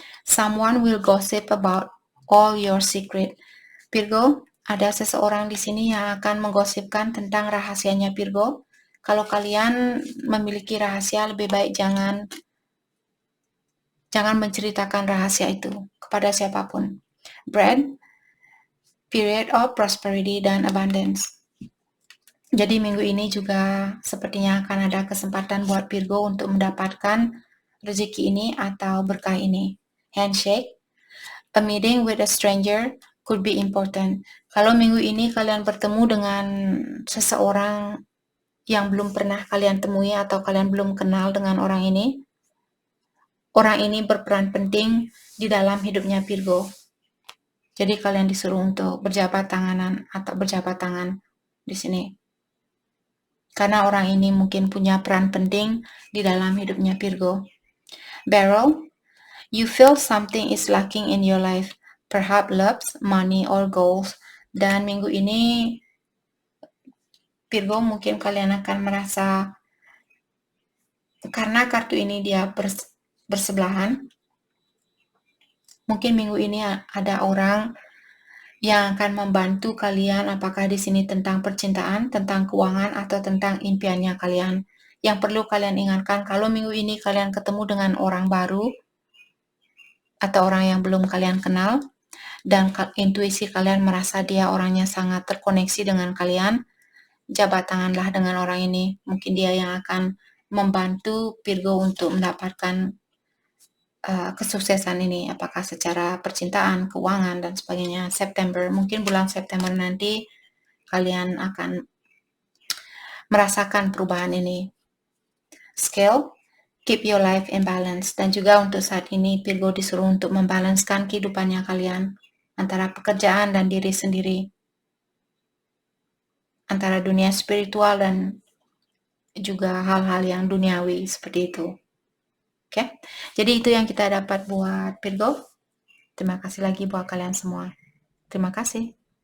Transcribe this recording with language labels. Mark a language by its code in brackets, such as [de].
[en] Someone will gossip about all your secret. [id] Virgo, ada seseorang di sini yang akan menggosipkan tentang rahasianya Virgo. Kalau kalian memiliki rahasia, lebih baik jangan menceritakan rahasia itu kepada siapapun. [en] Bread, period of prosperity [id] dan [en] abundance. [id] Jadi minggu ini juga sepertinya akan ada kesempatan buat Virgo untuk mendapatkan rezeki ini atau berkah ini. [en] Handshake, a meeting with a stranger could be important. [id] Kalau minggu ini kalian bertemu dengan seseorang yang belum pernah kalian temui atau kalian belum kenal dengan orang ini berperan penting di dalam hidupnya Virgo. Jadi kalian disuruh untuk berjabat tangan di sini. Karena orang ini mungkin punya peran penting di dalam hidupnya Virgo. [en] Barrel, you feel something is lacking in your life, perhaps love, money, or goals. [id] Dan minggu ini Virgo mungkin kalian akan merasa, karena kartu ini dia bersebelahan, mungkin minggu ini ada orang yang akan membantu kalian, apakah di sini tentang percintaan, tentang keuangan, atau tentang impiannya kalian. Yang perlu kalian ingatkan, kalau minggu ini kalian ketemu dengan orang baru, atau orang yang belum kalian kenal, dan intuisi kalian merasa dia orangnya sangat terkoneksi dengan kalian, jabat tanganlah dengan orang ini. Mungkin dia yang akan membantu Virgo untuk mendapatkan kesuksesan ini, apakah secara percintaan, keuangan, dan sebagainya. Mungkin bulan September nanti kalian akan merasakan perubahan ini. [en] Scale, keep your life in balance. [id] Dan juga untuk saat ini Virgo disuruh untuk membalanskan kehidupannya kalian antara pekerjaan dan diri sendiri, antara dunia spiritual dan juga hal-hal yang duniawi seperti itu. Oke, jadi itu yang kita dapat buat Virgo. Terima kasih lagi buat kalian semua. Terima kasih.